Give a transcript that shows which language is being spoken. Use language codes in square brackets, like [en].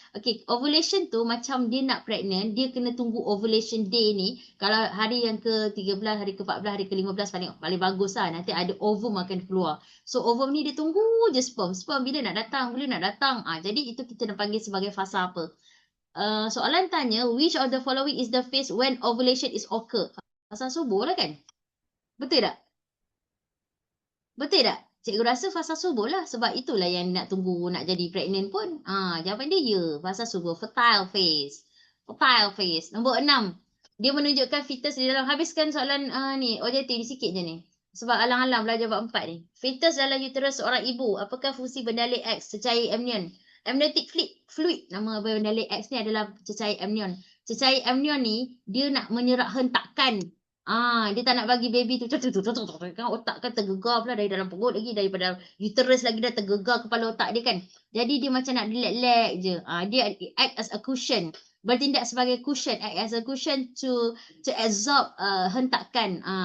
[ms] Okay, ovulation tu macam dia nak pregnant, dia kena tunggu ovulation day ni. Kalau hari yang ke-13, hari ke-14, hari ke-15 paling bagus lah. Nanti ada ovum akan keluar. So ovum ni dia tunggu je sperm. Sperm bila nak datang. Jadi itu kita nak panggil sebagai fasa apa? Soalan tanya, [en] which of the following is the phase when ovulation is occur? [ms] Fasa subuh lah kan? Betul tak? Cikgu rasa fasa subuh lah. Sebab itulah yang nak tunggu nak jadi pregnant pun. Jawapan dia ya. Fasa subuh. Fertile phase. Nombor 6. Dia menunjukkan fetus di dalam. Habiskan soalan ni. Objektif ni sikit je ni. Sebab alang-alang belajar bab 4 ni. Fetus dalam uterus seorang ibu. Apakah fungsi bendalek X cecair amnion? [en] Amniotic fluid. [ms] Nama bendalek X ni adalah cecair amnion. Cecair amnion ni dia nak menyerap hentakan. Dia tak nak bagi baby tu. Kan otak kan tergegar pula dari dalam perut lagi. Daripada uterus lagi dah tergegar kepala otak dia kan. Jadi dia macam nak relax je. Dia [en] act as a cushion. [ms] Bertindak sebagai cushion. [en] Act as a cushion to absorb [ms] hentakan.